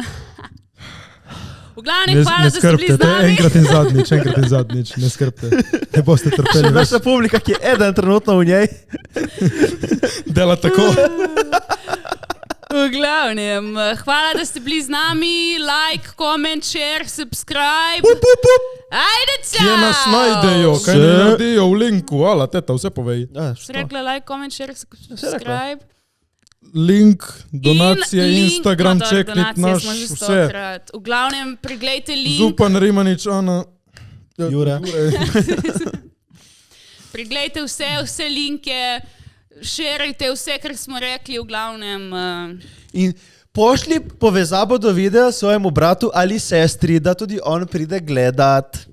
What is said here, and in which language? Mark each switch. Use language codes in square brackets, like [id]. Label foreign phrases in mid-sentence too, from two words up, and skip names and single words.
[sl] V glavnem, hvala, da ste bili z nami. Enkrat in zadnjič, ne skrbte. Ne boste trpeli. Še naša publika, ki je eden trenutno v njej. Dela tako. V glavnem, hvala, da ste bili z nami. [en] Like, comment, share, subscribe. [sl] Ajde, čau! Kje nas najdejo? Kaj ne naredijo v linku? Ala, teta, vse povej. Si rekla [en] like, comment, share, subscribe. [sl] Link, donacije, Instagram, čeknit naš, vse. V glavnem, preglejte link. Zupan Rimanič, Ana. Jure. Preglejte vse linke, šerajte vse, kar smo rekli, v glavnem. In pošli povezavo do videa svojemu bratu ali sestri, da tudi on pride gledat.